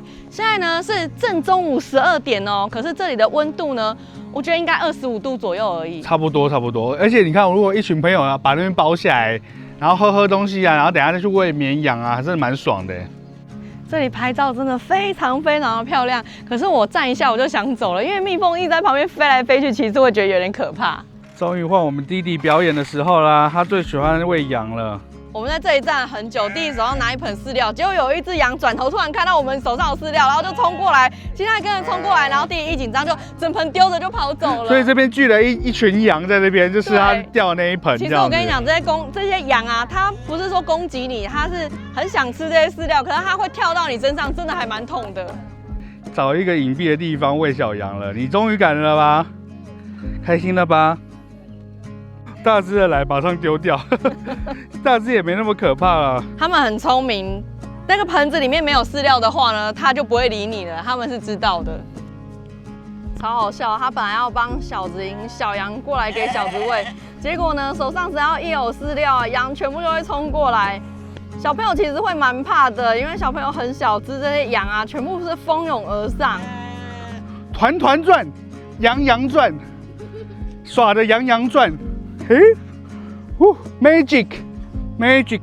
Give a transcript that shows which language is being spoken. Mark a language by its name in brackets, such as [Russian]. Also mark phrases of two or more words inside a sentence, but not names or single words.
[Chinese] 現在呢是正中午12點哦，可是這裡的溫度呢，我覺得應該25度左右而已。差不多，差不多。而且你看，如果一群朋友啊把那邊包下來，然後喝東西啊，然後等一下再去餵綿羊啊，真的蠻爽的。這裡拍照真的非常非常的漂亮，可是我站一下我就想走了，因為蜜蜂一直在旁邊飛來飛去，其實會覺得有點可怕。終於換我們弟弟表演的時候啦，他最喜歡餵羊了。我們在這裡站了很久，弟弟手上拿一盆飼料，結果有一隻羊轉頭突然看到我們手上有飼料，然後就衝過來，其他跟人衝過來，然後弟弟一緊張就整盆丟着就跑走了。所以這邊聚了一群羊在這邊，就是他掉的那一盆。其實我跟你講，這些羊啊，它不是說攻擊你，它是很想吃這些飼料，可是它會跳到你身上，真的還蠻痛的。找一個隱蔽的地方餵小羊了，你終於敢了吧？開心了吧？大隻的來馬上丟掉，大隻也沒那麼可怕了。他們很聰明，那個盆子裡面沒有飼料的話呢，它就不會理你了。他們是知道的，超好笑。他本來要幫小子引小羊過來給小子餵， 結果呢，手上只要一有飼料啊，羊全部就會衝過來。小朋友其實會蠻怕的，因為小朋友很小隻，這些羊啊，全部是蜂擁而上，團團轉，羊羊轉，耍的羊羊轉，嘿，嗚 ，magic，